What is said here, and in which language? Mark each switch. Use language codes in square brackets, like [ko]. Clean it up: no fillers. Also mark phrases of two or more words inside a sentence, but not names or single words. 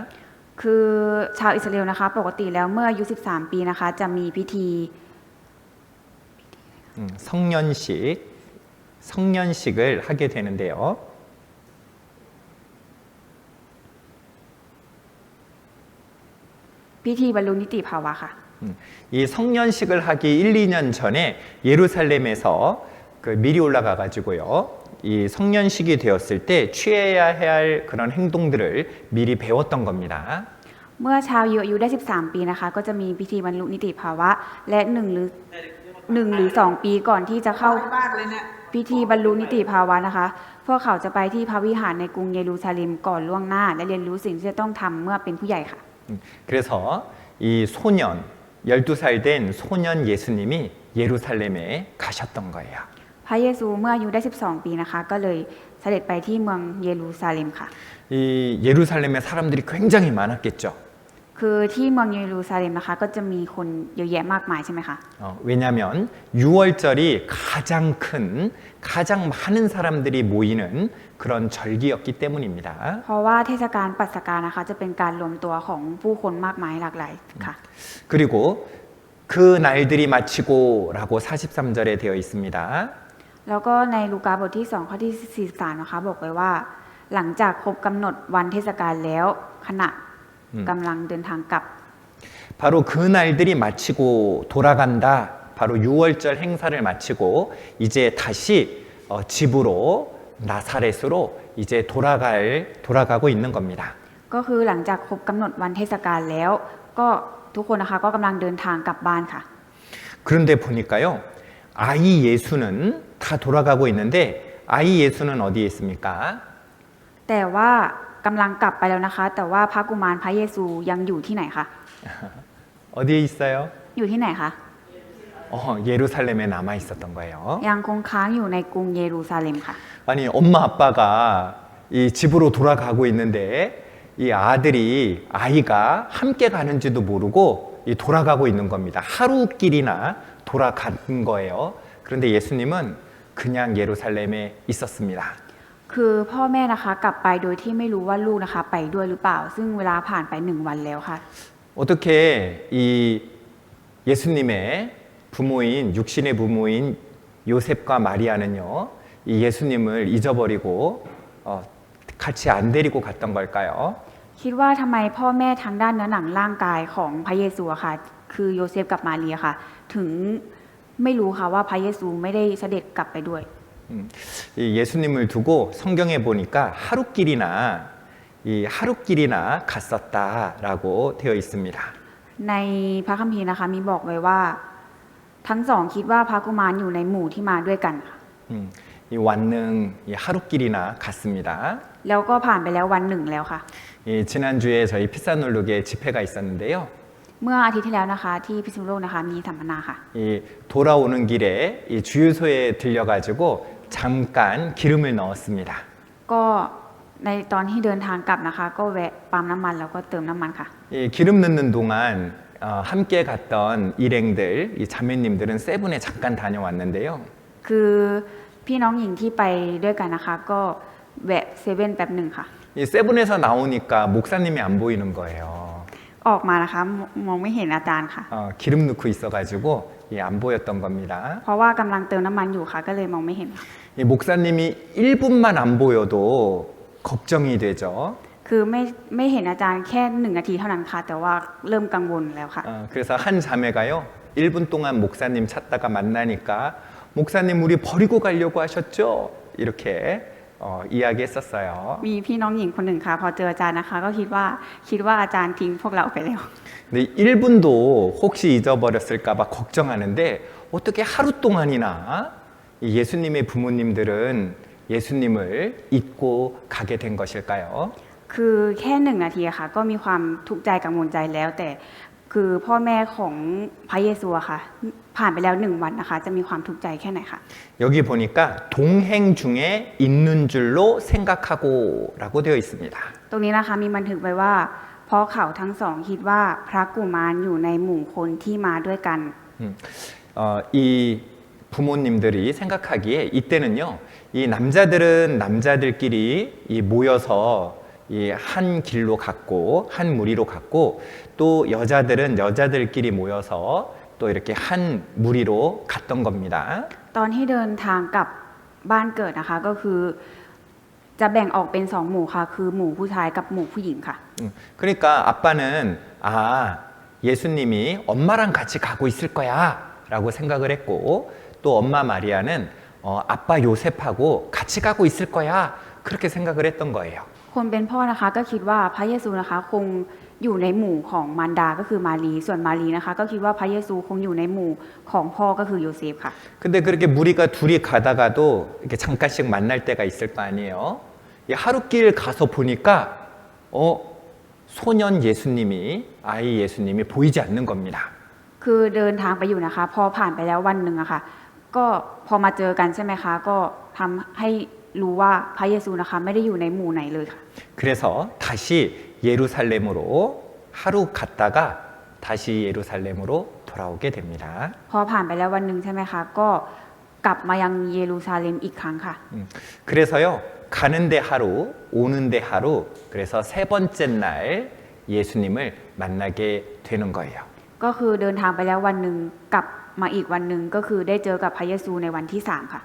[th] คือชาวอิสราเอลนะคะปกติแล้วเมื่ออายุ13ปีนะคะจะมีพิธี [ko] 성년식을 하게 되는데요. [th] พิธี บรรลุ นิติ ภาวะ ค่ะ [ko] 이 성년식을 하기 1, 2년 전에 예루살렘에서 미리 올라가 가지고요. 이 성년식이 되었을 때 취해야 할 그런 행동들을 미리 배웠던 겁니다. [th] เมื่อชาวยิวอายุได้ 13 ปีนะคะก็จะมีพิธีบรรลุนิติภาวะและ1 หรือ 2 ปีก่อนที่จะเข้าพิธีบรรลุนิติภาวะนะคะพวกเขาจะไปที่พระวิหารในกรุงเยรูซาเล็มก่อนล่วงหน้าและเรียนรู้สิ่งที่จะต้องทำเมื่อเป็นผู้ใหญ่ค่ะ [ko] 그래서 이 소년 12살 된 소년 예수님이 예루살렘에 가셨던 거예요. [th] พระเยซูเมื่ออายุได้ 12 ปีนะคะก็เลยเสด็จไปที่เมืองเยรูซาเล็มค่ะ [ko] 이 예루살렘에 사람들이 굉장히 많았겠죠. [th] คือที่เมืองเยรูซาเล็มนะคะก็จะมีคนเยอะแยะมากมายใช่ไหมคะ [ko] 왜냐하면 6월절이 가장 많은 사람들이 모이는 그런 절기였기 때문입니다. [th] เพราะว่าเทศกาลปัสกานะคะจะเป็นการรวมตัวของผู้คนมากมายหลากหลายค่ะ [ko] 그리고 그 날들이 마치고라고 43절에 되어 있습니다. [th] แล้วก็ในลูกาบทที่2ข้อที่43นะคะบอกไว้ว่าหลังจากครบกำหนดวันเทศกาลแล้วขณะกำลังเดินทางกลับ [ko] 바로 그 날들이 마치고 돌아간다. 바로 6월절 행사를 마치고 이제 다시 집으로 나사렛으로 이제 돌아가고 있는 겁니다. [th] ก็คือหลังจากครบกำหนดวันเทศกาลแล้วก็ทุกคนนะคะก็กำลังเดินทางกลับบ้านค่ะ [ko] 그런데 보니까요. 아이 예수는 다 돌아가고 있는데 아이 예수는 어디에 있습니까? [th] แต่ว่ากำลังกลับไปแล้วนะคะแต่ว่าพระกุมารพระเยซูยังอยู่ที่ไหนคะ [ko] 어디에 있어요? [th] อยู่ที่ไหนคะ [ko] 예루살렘에 남아 있었던 거예요. [th] ยังคงค้างอยู่ในกรุงเยรูซาเล็มค่ะ [ko] 아니 엄마 아빠가 이 집으로 돌아가고 있는데 이 아이가 함께 가는지도 모르고 돌아가고 있는 겁니다. 하루길이나 돌아간 거예요. 그런데 예수님은 그냥 예루살렘에 있었습니다. [th] คือพ่อแม่นะคะกลับไปโดยที่ไม่รู้ว่าลูกนะคะไปด้วยหรือเปล่าซึ่งเวลาผ่านไป1 วันแล้วค่ะ [ko] 어떻게 이 예수님의 부모인 육신의 부모인 요셉과 마리아는요 이 예수님을 잊어버리고 같이 안 데리고 갔던 걸까요? [th] คิดว่าทำไมพ่อแม่ทางด้านเนื้อหนังร่างกายของพระเยซูอะค่ะคือโยเซฟกับมาเรียค่ะถึงไม่รู้ค่ะว่าพระเยซูไม่ได้เสด็จกลับไปด้วย [ko] 이 예수님을 두고 성경에 보니까 하루길이나 갔었다라고 되어 있습니다. [th] ในพระคัมภีร์นะคะมีบอกไว้ว่าทั้งสองคิดว่าพระกุมารอยู่ในหมู่ที่มาด้วยกันค่ะ [ko] 이 완능 하루길이나 갔습니다. [th] แล้วก็ผ่านไปแล้ววันหนึ่งแล้วค่ะ [ko] 지난주에 저희 피사놀룩에 집회가 있었는데요. [th] เมื่ออาทิตย์ที่แล้วนะคะที่พิษณุโลกนะคะมีสัมมนาค่ะ [ko] 돌아오는 길에 이 주유소에 들려가지고 잠깐 기름을 넣었습니다. [th] ก็ในตอนที่เดินทางกลับนะคะก็แวะปั๊มน้ำมันแล้วก็เติมน้ำมันค่ะ [ko] 기름 넣는 동안 함께 갔던 일행들, 이 자매님들은 세븐에 잠깐 다녀왔는데요. [th] คือพี่น้องหญิงที่ไปด้วยกันนะคะก็แวะเซเว่นแป๊บหนึ่งค่ะ [ko] 이 세븐에서 나오니까 목사님이 안 보이는 거예요. [th] ออกมานะคะมองไม่เห็นอาจารย์ค่ะ [ko] 기름 넣고 있어가지고 안 보였던 겁니다. [th] เพราะว่ากำลังเติมน้ำมันอยู่ค่ะก็เลยมองไม่เห็นค่ะ [ko] 이 목사님이 1분만 안 보여도 걱정이 되죠. [th] คือไม่เห็นอาจารย์แค่1 นาทีเท่านั้นค่ะแต่ว่าเริ่มกังวลแล้วค่ะ [ko] 그래서 한 자매가요 1분 동안 목사님 찾다가 만나니까 목사님 우리 버리고 가려고 하셨죠? 이렇게 이야기했었어요. [th] มีพี่น้องหญิงคนหนึ่งค่ะพอเจออาจารย์นะคะก็คิดว่าอาจารย์ทิ้งพวกเราไปแล้ว [ko] 근데 1분도 혹시 잊어버렸을까 봐 걱정하는데 어떻게 하루 동안이나 예수님의 부모님들은 예수님을 잊고 가게 된 것일까요? [th] คือแค่1 นาทีค่ะก็มีความทุกข์ใจกังวลใจแล้วแต่คือพ่อแม่ของพระเยซูอะค่ะผ่านไปแล้ว1 วันนะคะจะมีความทุกข์ใจแค่ไหนคะ [ko] 여기 보니까 동행 중에 있는 줄로 생각하고라고 되어 있습니다. [th] ตรงนี้นะคะมีบันทึกไว้ว่าเพราะเขาทั้งสองคิดว่าพระกุมารอยู่ในหมู่คนที่มาด้วยกัน [ko] 이 부모님들이 생각하기에 이때는요, 이 남자들은 남자들끼리 모여서 한 길로 갔고 한 무리로 갔고 또 여자들은 여자들끼리 모여서 또 이렇게 한 무리로 갔던 겁니다. [th] ตอนที่เดินทางกลับบ้านเกิดนะคะก็คือจะแบ่งออกเป็น2หมู่ค่ะคือหมู่ผู้ชายกับหมู่ผู้หญิงค่ะ [ko] 그러니까 아빠는 아 예수님이 엄마랑 같이 가고 있을 거야 라고 생각을 했고 또 엄마 마리아는 아빠 요셉하고 같이 가고 있을 거야 그렇게 생각을 했던 거예요. [th] คนเป็นพ่อนะคะก็คิดว่าพระเยซูนะคะคงอยู่ในหมู่ของมารดาก็คือมารีส่วนมารีนะคะก็คิดว่าพระเยซูคงอยู่ในหมู่ของพ่อก็คือโยเซฟค่ะ [ko] 근데 그렇게 무리가 둘이 가다가도 이렇게 잠깐씩 만날 때가 있을 거 아니에요. 이 하루길 가서 보니까 소년 예수님이 아이 예수님이 보이지 않는 겁니다. [th] คือเดินทางไปอยู่นะคะพอผ่านไปแล้ววันหนึ่งอะค่ะก็พอมาเจอกันใช่ไหมคะก็ทำให้รู้ว่าพระเยซูนะคะไม่ได้อยู่ในหมู่ไหนเลยค่ะ [ko] 그래서 다시 예루살렘으로 하루 갔다가 다시 예루살렘으로 돌아오게 됩니다. [th] พอผ่านไปแล้ววันหนึ่งใช่ไหมคะก็กลับมายังเยรูซาเล็มอีกครั้งค่ะ [ko] 그래서요 가는데 하루 오는데 하루 그래서 세 번째 날 예수님을 만나게 되는 거예요. [th] ก็คือเดินทางไปแล้ววันหนึ่งกลับมาอีกวันหนึ่งก็คือได้เจอกับพระเยซูในวันที่3ค่ะ